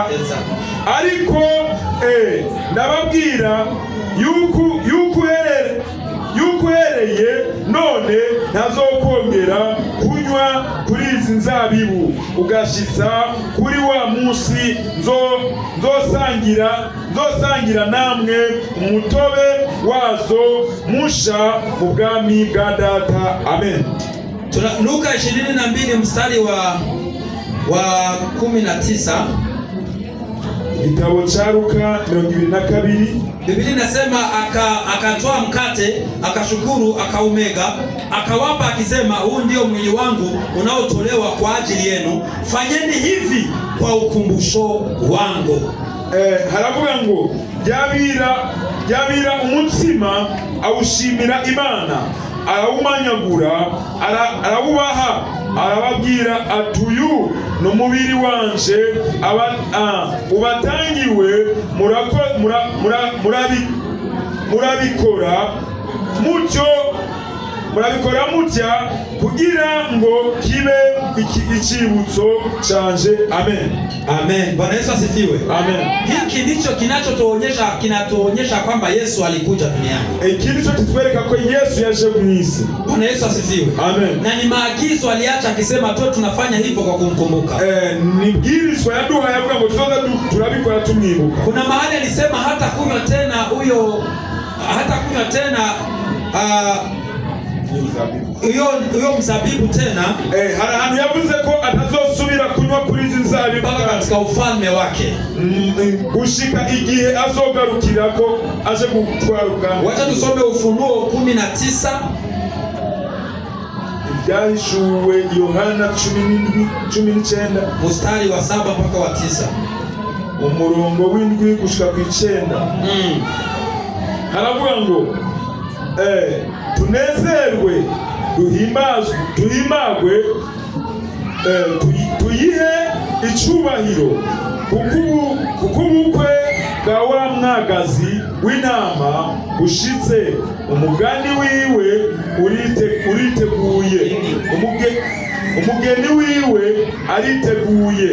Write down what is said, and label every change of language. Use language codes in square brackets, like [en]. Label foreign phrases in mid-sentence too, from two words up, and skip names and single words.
[rn] Ariko ndababwira yuko uhereye none ntazokongera kunywa kuri izi nzabibu, ugashitsa kuri wa munsi nzosangira namwe umutobe wazo musha mu bwami bwa data. Amen. [sw] Luka 22 mstari wa 19. Igitabo cha Luka 22. Biblia inasema akatoa mkate, akashukuru, akaumega, akawapa, akisema, huu ndio mwili wangu unaotolewa kwa ajili yenu, fanyeni hivi kwa ukumbusho wangu. [rn] Haravuga ngo yabira umutsima, awushimira Imana, arawumanyagura, arawubaha, arababwira ati, uyu ni umubiri wanje ubatangiwe, murabikora mutya kugira ngo kibe icyibutso canje. Amen. [sw] Amen. Bwana Yesu asifiwe. Amen. Hiki ndicho kinatuonyesha kwamba Yesu alikuja duniani. [rn] Iki ndicho kitwereka ko Yesu yaje mwisi. [sw] Bwana Yesu asifiwe. Amen. Na ni maagizo aliacha, akisema tu tunafanya hivyo kwa kumkumbuka. [rn] Ni bwirizwa yaduha, yavuga ngo tuzoza turabikora tumwibuka. [sw] Kuna mahali alisema hata kunywa tena Uyo mzabibu tena, [rn] hari ahantu yavuze ko atazosubira kunywa kuri izi nzabibu [sw] katika ufalme wake, [rn] gushika igihe azogarukira ko aje gutwaruka. [sw] Wacha tusome Ufunuo 19. [rn] Ibyahishuwe Yohana 19 [sw] mstari wa 7 mpaka wa 9, [rn] umurongo w'indwi gushika ku 9. Haravuga ngo tunezerwe, duhimbagwe, tuyihe icubahiro, kuko ubukwe bwa wa mwagazi w'intama ushitse, umugani wiwe uriteguye, umugeni wiwe ariteguye.